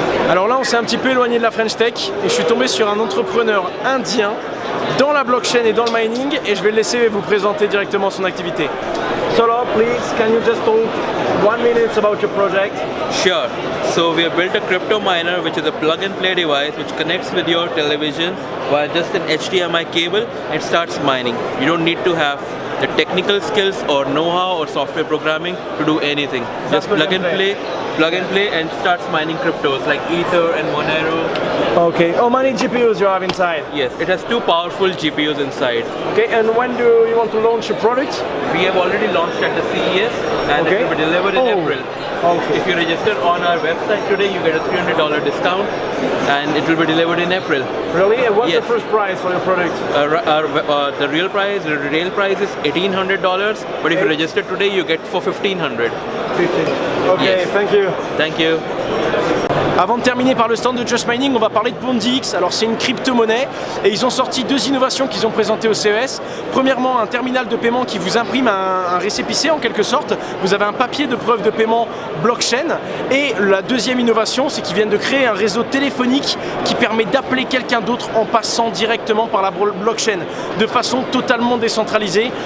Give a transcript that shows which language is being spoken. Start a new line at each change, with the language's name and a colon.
French: Alors là on s'est un petit peu éloigné de la French Tech et je suis tombé sur un entrepreneur indien dans la blockchain et dans le mining et je vais le laisser vous présenter directement son activité.
English: Solo, please, can you just talk 1 minute about your project? Sure. So we have built a crypto miner, which is a plug-and-play device which connects with your television via just an HDMI cable and starts mining. You don't need to have the technical skills or know-how or software programming to do anything. Just plug and play and starts mining cryptos like Ether and Monero. Okay. How many GPUs you have inside? Yes, it has 2 powerful GPUs inside. Okay, and when do you want to launch your product? We have already launched at the CES and it will be delivered in April. Okay. If you register on our website today, you get a $300 discount and it will be delivered in April. Really? And what's the first price for your product? The real price, the retail price is $1,800, but if you register today, you get for $1,500. 15. Okay, yes. Thank you. Thank you.
French: Avant de terminer par le stand de Just Mining, on va parler de BondX. Alors c'est une crypto-monnaie et ils ont sorti 2 innovations qu'ils ont présentées au CES. Premièrement, un terminal de paiement qui vous imprime un récépissé en quelque sorte. Vous avez un papier de preuve de paiement blockchain. Et la deuxième innovation, c'est qu'ils viennent de créer un réseau téléphonique qui permet d'appeler quelqu'un d'autre en passant directement par la blockchain de façon totalement décentralisée.